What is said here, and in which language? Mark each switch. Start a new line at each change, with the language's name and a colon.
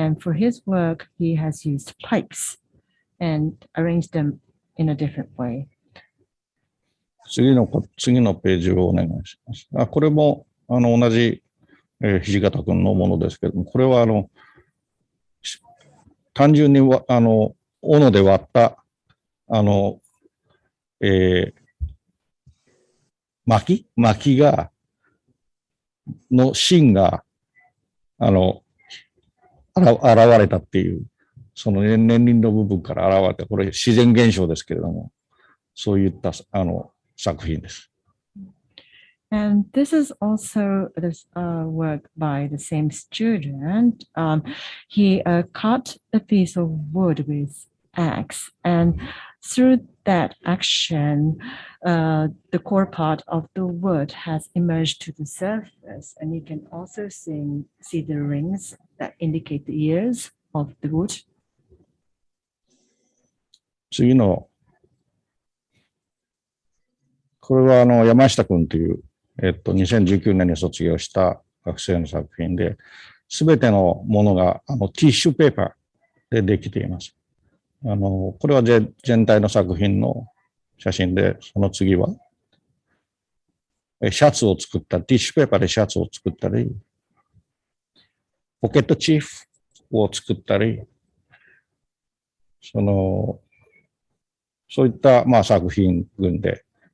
English: And for his work, he has used pipes and arranged them in a different way.
Japanese: 次のページをお願いします。これも同じ土方君のものですけれども、これは単純に斧で割った薪の芯が現れたっていう、その年輪の部分から現れた、これ自然現象ですけれども、そういった作品です。
English: And this is also this work by the same student. He cut a piece of wood with axe, and through that action, the core part of the wood has emerged to the surface, and you can also see the rings that indicate the ears of the wood.
Japanese: 次の、これは山下君という2019年に卒業した学生の作品で、すべてのものがティッシュペーパーでできています。これは全体の作品の写真で、その次はシャツを作った、ティッシュペーパーでシャツを作ったり、ポケットチーフを作ったり、そういった作品群で、